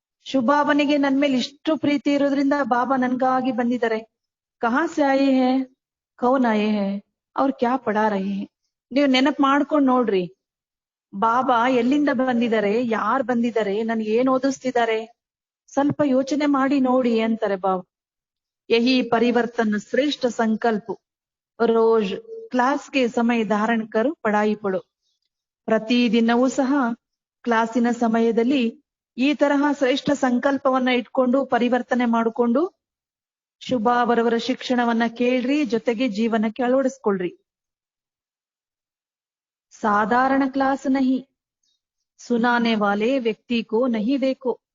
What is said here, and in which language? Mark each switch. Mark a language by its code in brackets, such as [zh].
[kn] ಶುಭಾಬನಿಗೆ ನನ್ ಮೇಲೆ ಇಷ್ಟು ಪ್ರೀತಿ ಇರೋದ್ರಿಂದ ಬಾಬಾ ನನ್ಗಾಗಿ ಬಂದಿದ್ದಾರೆ. [hi] ಕಹಾ ಸೆ ಆಯೇ ಹೇ, ಕೌನ್ ಆಯೇ ಹೇ, ಅವ್ರು ಕ್ಯಾ ಪಡಾ ರಹೇ ಹೇ. [kn] ನೀವು ನೆನಪು ಮಾಡ್ಕೊಂಡ್ ನೋಡ್ರಿ, ಬಾಬಾ ಎಲ್ಲಿಂದ ಬಂದಿದ್ದಾರೆ, ಯಾರು ಬಂದಿದ್ದಾರೆ, ನನ್ಗೆ ಏನ್ ಓದಿಸ್ತಿದ್ದಾರೆ, ಸ್ವಲ್ಪ ಯೋಚನೆ ಮಾಡಿ ನೋಡಿ ಅಂತಾರೆ ಬಾಬಾ. [hi] यही परिवर्तन श्रेष्ठ संकल्प रोज क्लास के समय धारण कर पढ़ाई पढ़ो. [kn] ಪ್ರತಿದಿನವೂ ಸಹ ಕ್ಲಾಸಿನ ಸಮಯದಲ್ಲಿ ಈ ತರಹ ಶ್ರೇಷ್ಠ ಸಂಕಲ್ಪವನ್ನ ಇಟ್ಕೊಂಡು ಪರಿವರ್ತನೆ ಮಾಡಿಕೊಂಡು ಶುಭಾಬರವರ ಶಿಕ್ಷಣವನ್ನ ಕೇಳ್ರಿ, ಜೊತೆಗೆ ಜೀವನಕ್ಕೆ ಅಳವಡಿಸ್ಕೊಳ್ರಿ. [hi] ಸಾಧಾರಣ ಕ್ಲಾಸ್ ನಹಿ, ಸುನಾನೆ ವಾಲೆ ವ್ಯಕ್ತಿ ಕೋ ನಹಿ ದೇಖೋ.